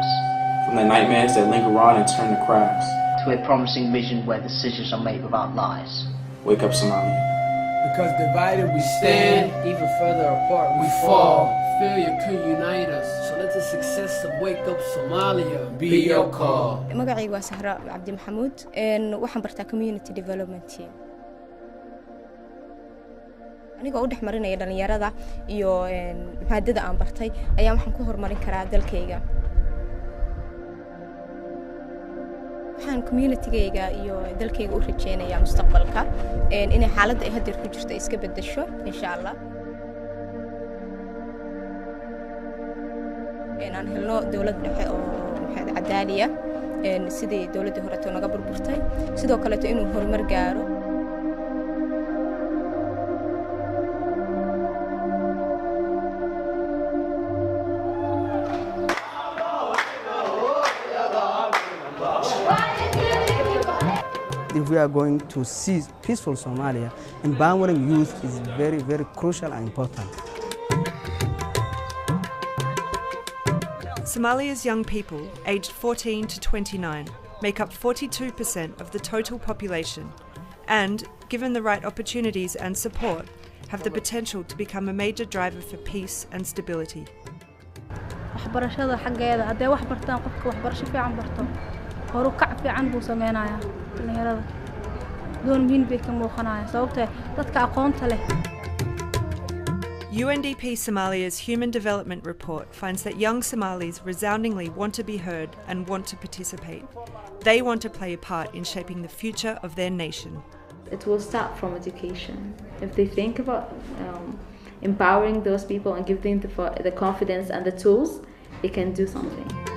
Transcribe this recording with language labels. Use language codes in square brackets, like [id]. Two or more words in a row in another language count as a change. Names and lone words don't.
[en] From the nightmares that linger on and turn to cries. To a promising vision where decisions are made without lies. Wake up, Somalia. Because divided we stand, even further apart we fall. Failure could unite us. So let the success of Wake Up Somalia be your call. [so] magacaygu waa Sahra Abdi Maxamuud waxaan bartaa [en] community development team. [so] Aniga u dhaxmarinaya dhalinyarada iyo maadada aan bartay ayaa waxaan ku horumarin karaa dalkayga. waxaan community-gayga iyo dalkayga u rajeynayaa mustaqbalka inay xaaladda ay hadda ku jirto iska bedesho [ar] insha Allah. [so] aan helno dawlad dhexe oo cadaaliya sidii dawladda hore oo naga burburtay sidoo kale inuu horumar gaaro. [en] If we are going to see peaceful Somalia, empowering youth is very, very crucial and important. Somalia's young people, aged 14 to 29, make up 42% of the total population and, given the right opportunities and support, have the potential to become a major driver for peace and stability. [so] waxbarashada xaggeeda haday wax bartaan qofka waxbarasho fiican barto horu kac fiican buu sameeynaya dhalinyarada doon muhiim bay ka muuqanaya sababtoo dadka aqoonta leh. [en] UNDP Somalia's Human Development Report finds that young Somalis resoundingly want to be heard and want to participate. They want to play a part in shaping the future of their nation. It will start from education. If they think about empowering those people and give them the confidence and the tools, they can do something.